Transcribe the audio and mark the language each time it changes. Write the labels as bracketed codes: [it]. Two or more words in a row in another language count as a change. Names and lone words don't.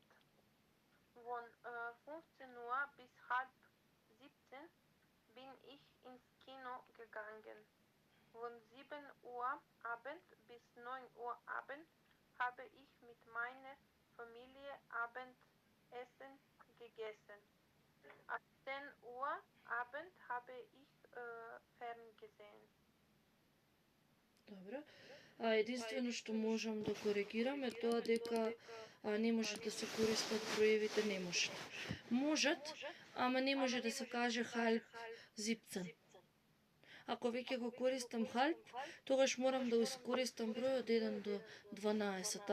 [de] Von 15 Uhr bis halb 17 bin ich ins Kino gegangen. Von 7 Uhr Abend bis 9 Uhr Abend habe ich mit meiner Familie Abendessen gegessen. Ab 10 Uhr Abend habe ich ferngesehen. [mk] Добро. Единствено што можам да коригирам е тоа дека не може да се користат броевите, не може. Можат, ама не може да се каже halb 17. Ако веќе го користам halb, тогаш морам да искористам број од 1 до 12.